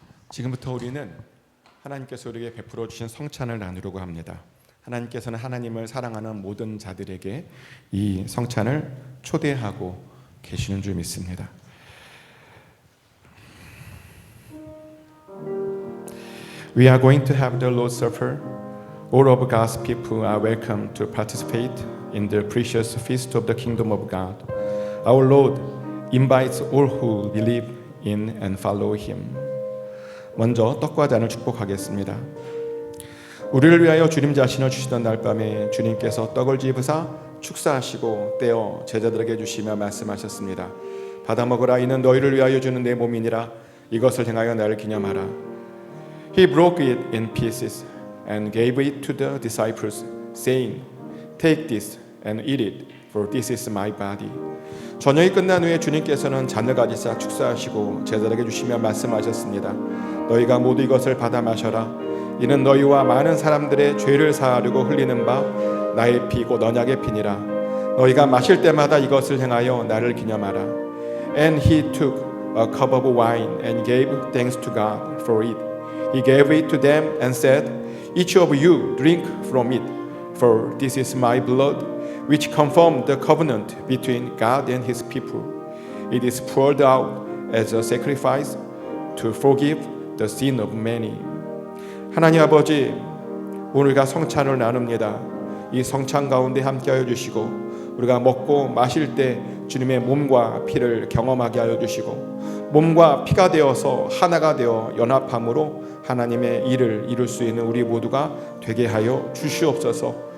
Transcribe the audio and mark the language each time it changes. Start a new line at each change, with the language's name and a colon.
Korean: 지금부터 우리는 하나님께서 우리에게 베풀어 주신 성찬을 나누려고 합니다. 하나님께서는 하나님을 사랑하는 모든 자들에게 이 성찬을 초대하고 계시는 줄 믿습니다.
English: We are going to have the Lord's Supper. All of God's people are welcome to participate in the precious feast of the kingdom of God. Our Lord invites all who believe in and follow Him.
Korean: 먼저 떡과 잔을 축복하겠습니다. 우리를 위하여 주님 자신을 주시던 날 밤에 주님께서 떡을 집으사 축사하시고 떼어 제자들에게 주시며 말씀하셨습니다. 받아 먹으라. 이는 너희를 위하여 주는 내 몸이니라. 이것을 행하여 나를 기념하라.
English: He broke it in pieces and gave it to the disciples, saying, Take this and eat it, for this is my body.
Korean: 저녁이 끝난 후에 주님께서는 잔을 가지사 축사하시고 제자들에게 주시며 말씀하셨습니다. 너희가 모두 이것을 받아 마셔라. 이는 너희와 많은 사람들의 죄를 사하려고 흘리는 바 나의 피 곧 언약의 피니라. 너희가 마실 때마다 이것을 행하여 나를 기념하라.
English: And he took a cup of wine and gave thanks to God for it. He gave it to them and said, Each of you drink from it, for this is my blood, which confirmed the covenant between God and His people. It is poured out as a sacrifice to forgive the sin of many.
Korean: 하나님 아버지, 오늘과 성찬을 나눕니다. 이 성찬 가운데 함께하여 주시고 우리가 먹고 마실 때 주님의 몸과 피를 경험하게 하여 주시고 몸과 피가 되어서 하나가 되어 연합함으로 하나님의 일을 이룰 수 있는 우리 모두가 되게 하여 주시옵소서.